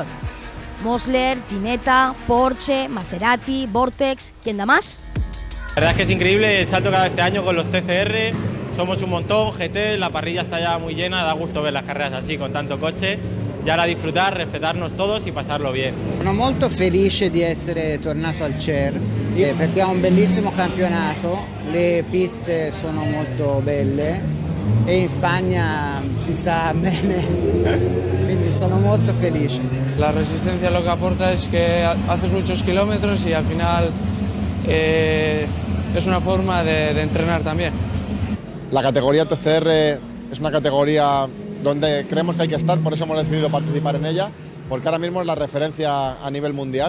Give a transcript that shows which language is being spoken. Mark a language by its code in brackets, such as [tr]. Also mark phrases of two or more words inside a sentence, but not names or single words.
[es] Mosler, Ginetta, Porsche, Maserati, Vortex, ¿quién da más? La verdad es que es increíble el salto que ha dado este año con los TCR, somos un montón, GT, la parrilla está ya muy llena, da gusto ver las carreras así con tanto coche. Y ahora disfrutar, respetarnos todos y pasarlo bien. [it] Sono molto felice di essere tornato al CER perché è un bellissimo campionato, le piste sono molto belle e in Spagna si sta bene, quindi sono molto felice. [es] La resistencia lo que aporta es que haces muchos kilómetros y al final es una forma de entrenar también. La categoría TCR es una categoría donde creemos que hay que estar, por eso hemos decidido participar en ella, porque ahora mismo es la referencia a nivel mundial.